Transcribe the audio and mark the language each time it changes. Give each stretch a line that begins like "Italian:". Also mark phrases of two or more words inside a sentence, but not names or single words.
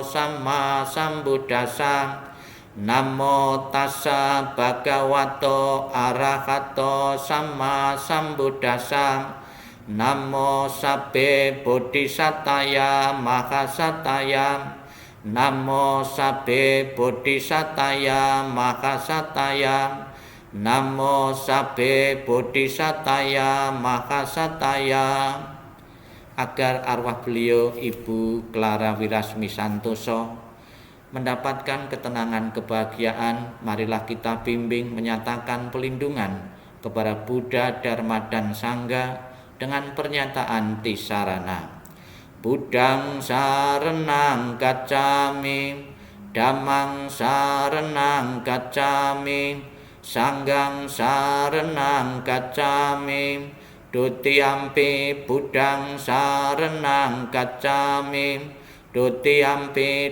Pali: Sama Sambuddhassa, Namo Tassa Bhagavato Arahato Sama Sambuddhassa, Namo Sabbe Bodhisattaya Mahasataya, Namo Sabbe Bodhisattaya Mahasataya, Namo Sabbe Bodhisattaya Mahasataya.
Indonesian: Agar arwah beliau Ibu Clara Wirasmi Santoso mendapatkan ketenangan, kebahagiaan, marilah kita bimbing menyatakan pelindungan kepada Buddha, Dharma dan Sangha dengan pernyataan Tisarana.
Pali: Buddhang saranang gacchami, Dhammang saranang gacchami, Sanghang saranang gacchami, Dutiyampi Buddhang saranang gacchami, Dutiyampi